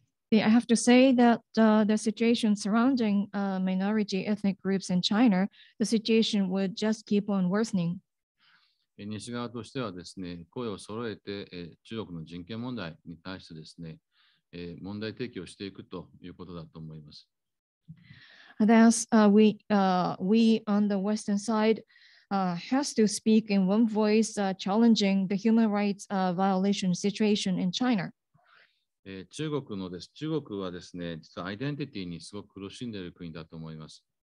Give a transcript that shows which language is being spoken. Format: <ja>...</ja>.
<en>I have to say that the situation surrounding minority ethnic groups in China, the situation would just keep on worsening.</en> <ja>西側としてはですね、声を揃えて、中国の人権問題に対してですね、問題提起をしていくということだと思います。</ja> <en>Thus, we on the Western side has to speak in one voice, challenging the human rights violation situation in China.</en> <ja>中国はですね、実はアイデンティティにすごく苦しんでいる国だと思います。</ja>